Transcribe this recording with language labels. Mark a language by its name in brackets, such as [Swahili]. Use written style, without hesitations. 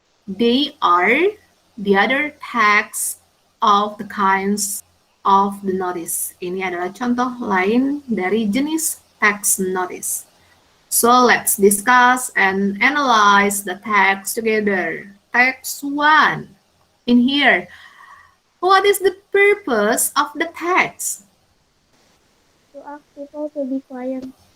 [English] They are the other texts of the kinds of the notice. [Indonesian] Ini adalah contoh lain dari jenis text notice. [English] So let's discuss and analyze the text together. Text 1. In here, what is the purpose of the text? To ask people to be quiet.